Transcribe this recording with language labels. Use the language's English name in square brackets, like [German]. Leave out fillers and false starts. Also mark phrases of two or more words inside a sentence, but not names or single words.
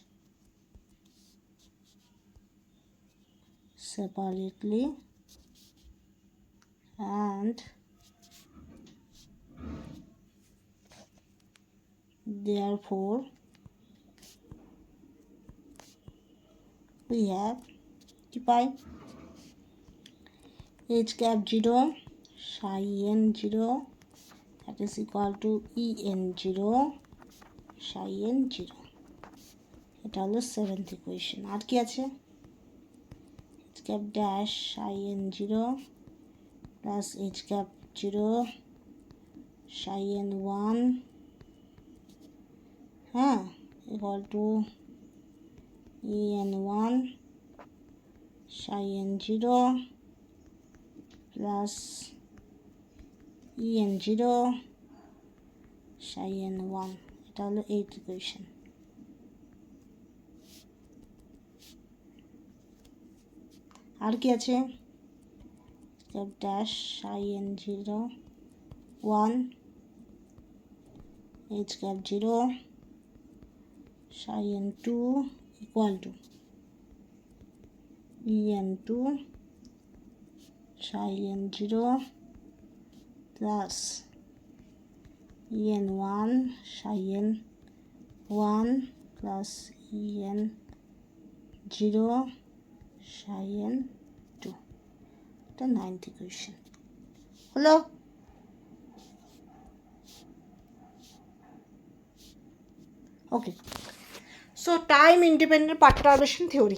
[English] separately and therefore we have pi h cap 0 psi n 0 that is equal to en 0 psi n 0. [Bangla] এটা হলো [English] seventh equation. [Bangla] আর কি আছে [English] h cap dash psi n 0 plus h cap 0 psi n 1 হ্যাঁ equal to en 1 psi n 0 plus en 0 psi n 1. [Bangla] এটা হলো [English] eight equation. [Bangla] আর কি আছে [English] cap dash psi n 0 1 h cap 0 psi n 2 equal to en 2 psi n 0 plus en 1 psi n 1 plus en 0 psi n 2. The ninth equation. Hello? Okay. So time independent perturbation theory.